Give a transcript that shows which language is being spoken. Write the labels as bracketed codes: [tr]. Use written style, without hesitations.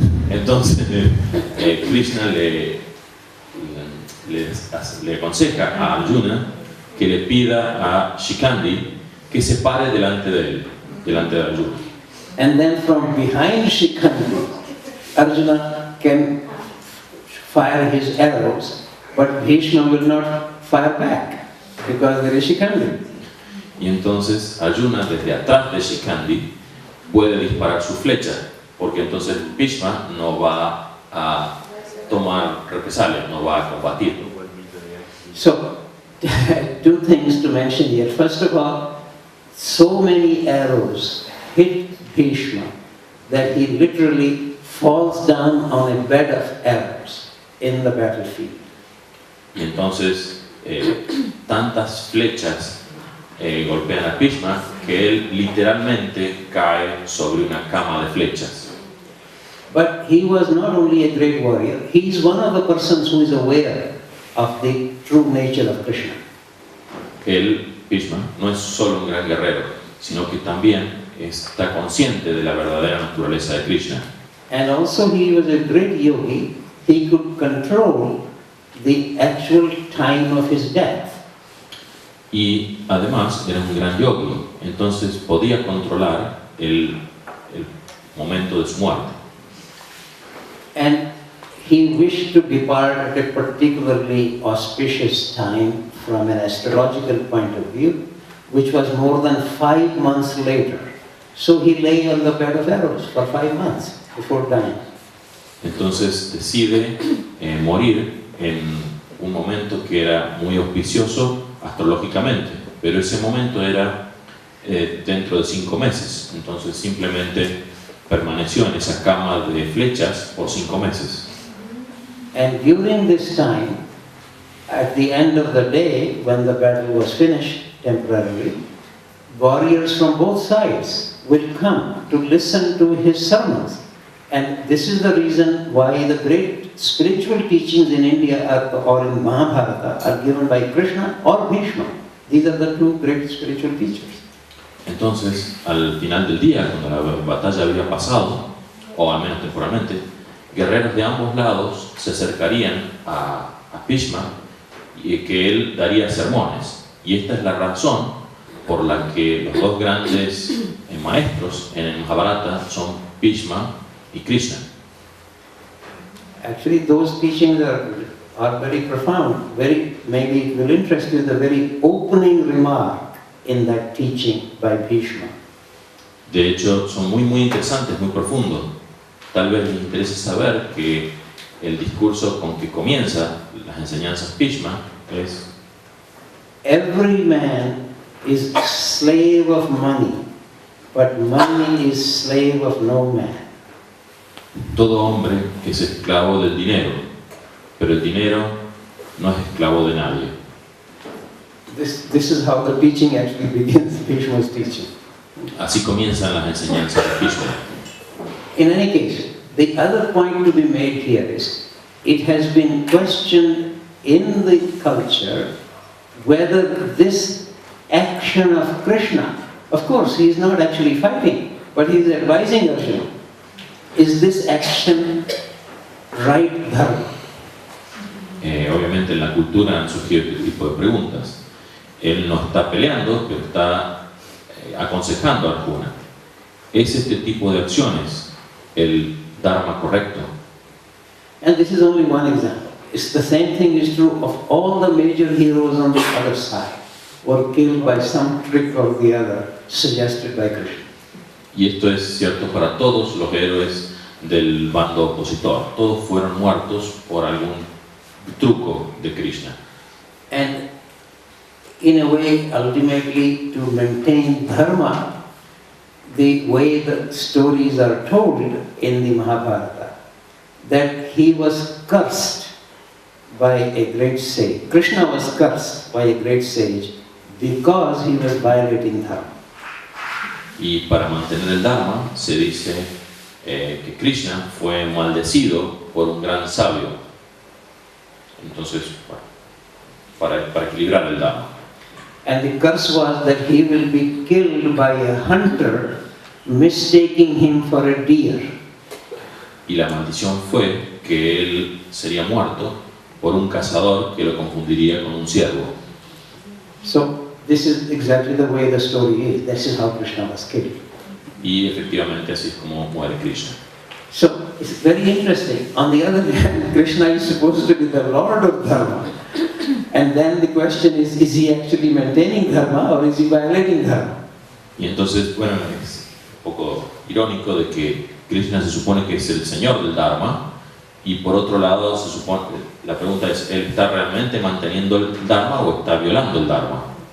[es] Entonces Krishna le le aconseja a Arjuna que le pida a Shikandi que se pare delante de él, delante de Arjuna. [en] And then from behind Shikandi, Arjuna can fire his arrows, but Bhishma will not fire back because there is Shikandi. [es] Y entonces Arjuna desde atrás de Shikandi puede disparar su flecha, porque entonces Bhishma no va a tomar represalias, no va a combatir. [en] So, two things to mention here. First of all, so many arrows hit Bhishma that he literally falls down on a bed of arrows in the battlefield. [es] Y entonces tantas flechas golpean a Bhishma que él literalmente cae sobre una cama de flechas. [en] But he was not only a great warrior, he is one of the persons who is aware of the true nature of Krishna. [es] Él, Bhishma, no es solo un gran guerrero, sino que también está consciente de la verdadera naturaleza de Krishna. [en] And also he was a great yogi. He could control the actual time of his death. [es] Y además era un gran yogi, entonces podía controlar el momento de su muerte. [en] And he wished to depart at a particularly auspicious time from an astrological point of view, which was more than 5 months later. So he lay on the bed of arrows for 5 months before dying. [es] Entonces decide morir en un momento que era muy auspicioso astrológicamente, pero ese momento era dentro de 5 meses, entonces simplemente permaneció en esa cama de flechas por 5 meses. [en] And during this time, at the end of the day, when the battle was finished temporarily, warriors from both sides will come to listen to his sermons. And this is the reason why the great spiritual teachings in India or in Mahabharata are given by Krishna or Bhishma. These are the two great spiritual teachers. [es] Entonces, al final del día, cuando la batalla había pasado, o al menos temporalmente, guerreros de ambos lados se acercarían a Bhishma y que él daría sermones. Y esta es la razón por la que los dos grandes maestros en el Mahabharata son Bhishma y Krishna. [en] Actually, those teachings are very profound. Maybe it will interest you the very opening remark in that teaching by Bhishma. [es] De hecho, son muy interesantes, muy profundos. Tal vez les interese saber que el discurso con que comienza las enseñanzas Bhishma es: [en] every man is slave of money, but money is slave of no man. [es] Todo hombre es esclavo del dinero, pero el dinero no es esclavo de nadie. [en] This is how the teaching actually begins, Bhishma's teaching. [es] Así comienzan las enseñanzas de Krishna. [en] In any case, the other point to be made here is, it has been questioned in the culture whether this action of Krishna, of course he is not actually fighting, but he is advising Arjuna, is this action right dharma? [es] Obviamente en la cultura han surgido este tipo de preguntas. Él no está peleando, pero está aconsejando a Arjuna. ¿Es este tipo de acciones el dharma correcto? [en] And this is only one example. It's the same thing is true of all the major heroes on the other side, were killed by some trick or the other suggested by Krishna. [es] Y esto es cierto para todos los héroes del bando opositor. Todos fueron muertos por algún truco de Krishna. [en] And in a way, ultimately, to maintain dharma, the way the stories are told in the Mahabharata, that he was cursed by a great sage. Krishna was cursed by a great sage because he was violating dharma. [es] Y para mantener el dharma se dice que Krishna fue maldecido por un gran sabio. Entonces, para equilibrar el dharma. [en] And the curse was that he will be killed by a hunter mistaking him for a deer. [es] Y la maldición fue que él sería muerto por un cazador que lo confundiría con un ciervo. [en] So this is exactly the way the story is. This is how Krishna was killed. [es] Y efectivamente así es como muere Krishna. [en] So it's very interesting. On the other hand, Krishna is supposed to be the Lord of Dharma. And then the question is he actually maintaining Dharma or is he violating Dharma? [es] Y entonces, bueno, es un poco irónico de que Krishna se supone que es el señor del Dharma, y por otro lado se supone, la pregunta es, ¿él está realmente manteniendo el Dharma o está violando el Dharma?